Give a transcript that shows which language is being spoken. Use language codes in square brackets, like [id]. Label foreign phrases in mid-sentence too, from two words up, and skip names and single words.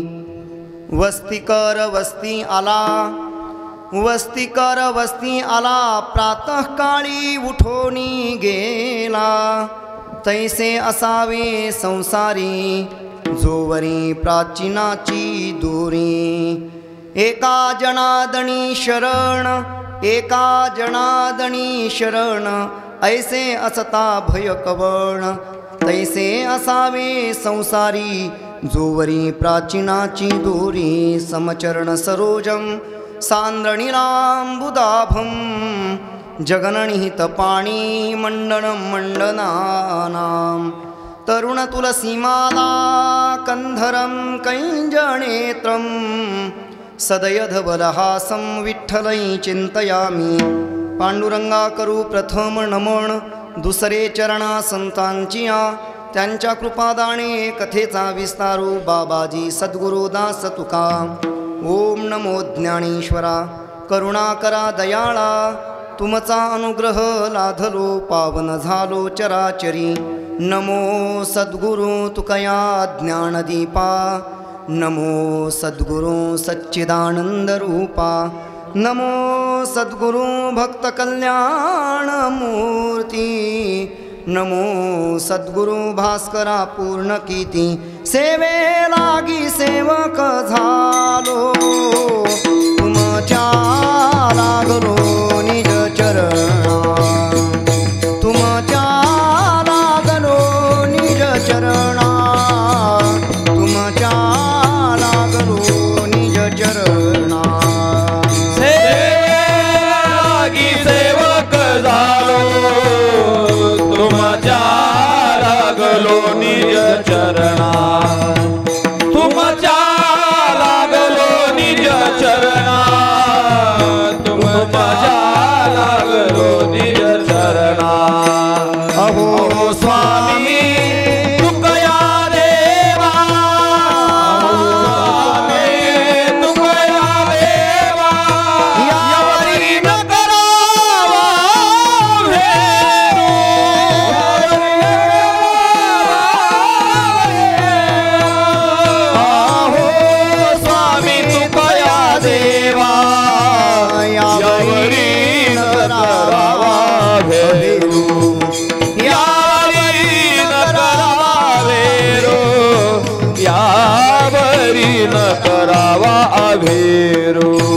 [mr] वस्ती कर वस्ती आला, वस्ती कर वस्ती आला, प्रातःकाळी उठोनी गेला, तैसे असावे संसारी जोवरी प्राचीनाची दोरी। एका जनादनी शरण, एका जनादनी शरण, ऐसे असता भय कवण, तैसे असावे संसारी जोवरी प्राचीनाची दोरी। [sa] समचरण सरोजम सांद्रणीलांबुदाभम, जगननिहित पाणी मंडनं मंडनानां। तरुण तुलसीमाला कंधरं कैंजनेत्रं, सदयधवलहासं विठ्ठलै चिंतयामि। [mr] पांडुरंगा करू प्रथम नमन, दुसरे चरणा संतांचिया, त्यांच्या कृपादाने कथेचा विस्तारू बाबाजी सद्गुरुदास तुका। ओम नमो ज्ञानेश्वरा करुणा करा दयाळा, तुमचा अनुग्रह लाधलो पावन झालो चराचरी। नमो सद्गुरु तुकया ज्ञानदीपा, नमो सद्गुरु सच्चिदानंद रूपा, नमो सद्गुरु भक्त कल्याण मूर्ती, नमो सद्गुरु भास्करा पूर्ण कीर्ती। सेवे लागी सेवक झालो, तुमच्या लागलो निज चरणा, तुमच्या लागलो निज चरणा, तुमच्या लागलो निज चरणा। सेवेलागी सेवक झालो, तुमच्या लागलो निज चरणा, तुमच्या लागलो निज चरणा, तुमच्या लागलो निज चरणा। अहो स्वामी तुकया देवा, तुकया देवा, यावरी न करावा भेरू, अहो स्वामी तुकया देवा, यावरी न करावा भेरू, यावरी न करावा भेरू, यावरी न करावा अभेरू।